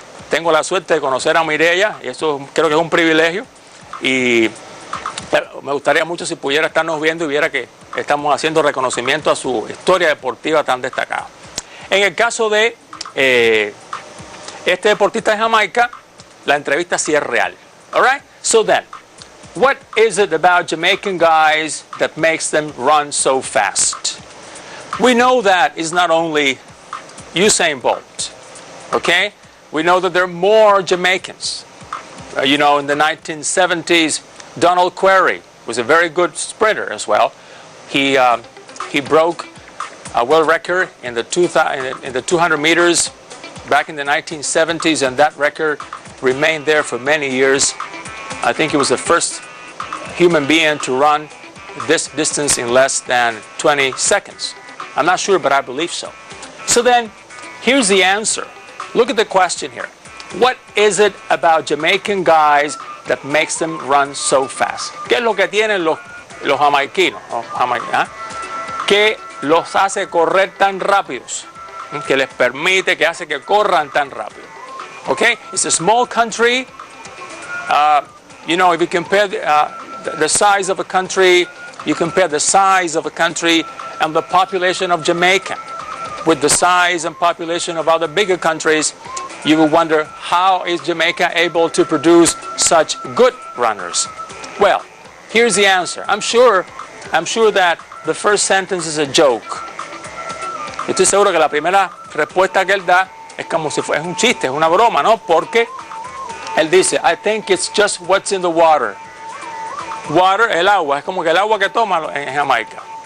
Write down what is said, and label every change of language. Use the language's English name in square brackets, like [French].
[Spanish] Tengo la suerte de conocer a Mireia, y eso creo que es un privilegio, y me gustaría mucho si pudiera estarnos viendo y viera que estamos haciendo reconocimiento a su historia deportiva tan destacada. En el caso de este deportista de Jamaica, la entrevista sí es real. [English] All right? So then, what is it about Jamaican guys that makes them run so fast? We know that it's not only Usain Bolt, okay? We know that there are more Jamaicans. In the 1970s, Donald Querry was a very good sprinter as well. He broke a world record in the 200 meters back in the 1970s, and that record remained there for many years. I think he was the first human being to run this distance in less than 20 seconds. I'm not sure, but I believe so. So then, here's the answer. Look at the question here. What is it about Jamaican guys that makes them run so fast? [Spanish] ¿Qué es lo que tienen los jamaiquinos? ¿Qué los hace correr tan rápidos? Que les permite, que hace que corran tan rápido. [English] Okay? It's a small country. If you compare the size of a country, you compare the size of a country and the population of Jamaica with the size and population of other bigger countries, you will wonder, how is Jamaica able to produce such good runners? Well, here's the answer. I'm sure that the first sentence is a joke. [Spanish] Estoy seguro que la primera respuesta que él da es como si fuera un chiste, es una broma, ¿no? Porque él dice, [English] I think it's just what's in the water. [Spanish] Water, el agua, es como que el agua que toma en Jamaica.